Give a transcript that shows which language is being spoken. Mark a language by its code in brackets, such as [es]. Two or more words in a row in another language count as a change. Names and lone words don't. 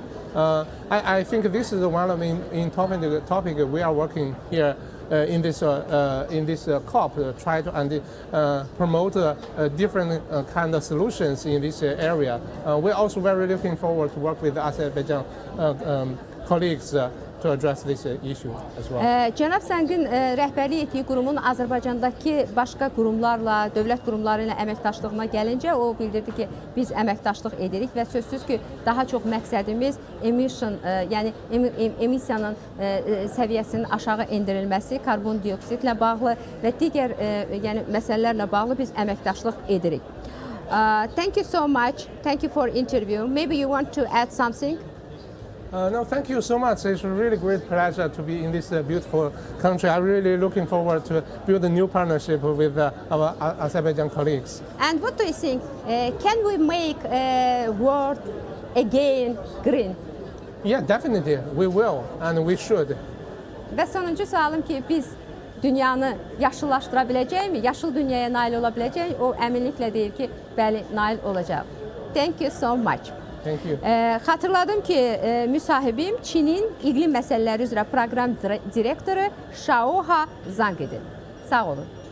[en] I think this is one of the topic we are working here in this COP, try to promote different kind of solutions in this area. We're also very looking forward to work with Azerbaijan colleagues to address this issue as well. [az] Cənab Səngin rəhbərlik etdiyi qurumun Azərbaycandakı başqa qurumlarla, dövlət qurumları ilə əməkdaşlığına gəlincə, o bildirdi ki, biz əməkdaşlıq edirik və sözsüz ki, daha çox məqsədimiz yəni emissiyanın səviyyəsinin aşağı endirilməsi, karbon dioksitlə bağlı və digər yəni məsələlərlə bağlı biz əməkdaşlıq edirik. [en] Thank you so much. Thank you for interview. Maybe you want to add something? No, thank you so much. It's a really great pleasure to be in this beautiful country. I'm really looking forward to build a new partnership with our Azerbaijan colleagues. And what do you think? Can we make world again green? Yeah, definitely. We will and we should. [az] Və sonuncu sualım ki, biz dünyanı yaşıllaşdıra biləcəkmi? Yaşıl dünyaya nail ola biləcək? O əminliklə deyir ki, bəli, nail olacaq. [en] Thank you so much. Thank you. [az] Xatırladım ki, müsahibim Çinin İqlim Məsələləri üzrə proqram direktoru ŞAYOHA Zhang idi. Sağ olun.